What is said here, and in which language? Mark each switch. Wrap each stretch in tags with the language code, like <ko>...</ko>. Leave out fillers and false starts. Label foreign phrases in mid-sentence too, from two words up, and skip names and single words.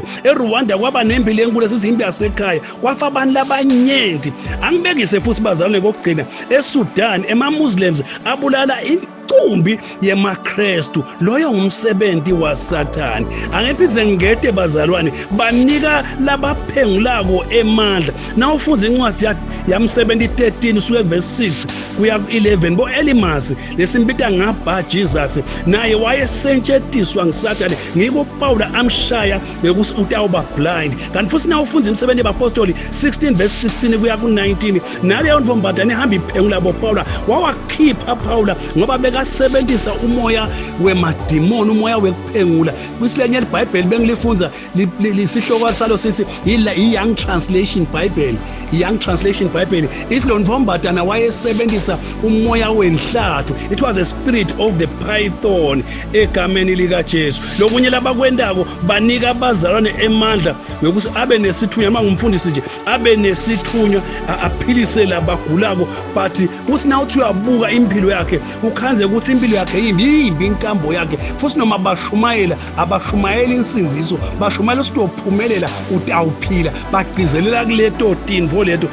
<ss>eRwanda kwaba nempilo enkulu esithi impi yasekhaya, kwafa abantu labanyenti. Angibekise futhi bazalwane kokugcina, eSudan emaMuslims abulala intombi yemaKristu, loyo ngumsebenzi waSathane. Angephize ngede bazalwane, banika labaphengulako emandla. Na ufunza incwadi yamsebenzi 13 usuke verse 6 kuya 11, bo Elimas lesimbita ngaba Jesus naye wayesentshenziswa ngiSathane, ngiko Paula amshaya ngekuthi utawuba blind. Kanti futhi na ufunza imisebenzi yabapostoli 16 verse 16 kuya ku19, naleyo ntombazane ehamba iphengula bo Paula wawakhipha Paula ngoba bekasebenzisa umoya wemadimoni, umoya wekuphengula. Kwisilenye iBhayibheli bengilifunza lisihloko salo sithi i-Young Translation Bible, i-Young Translation Bible isilo ntombazane wayesebenzisa umoya wenhlathu.</ss> <en>It was a spirit of the python</en> <ss>egameni likaJesu. Lokunye labakwendako banika abazalwane emandla ngokuthi abe nesithunywa, mangumfundisi nje abe nesithunywa aphilise labagulako. But uthi na uthi uyabuka impilo yakhe ukhanze ukuthi impilo yakhe yimbi inkambo yakhe, futhi noma abashumayela insinziso, bashumayela ukuthi uphumelela utawuphila, bagcizelela kuleto tinvo leto.</ss>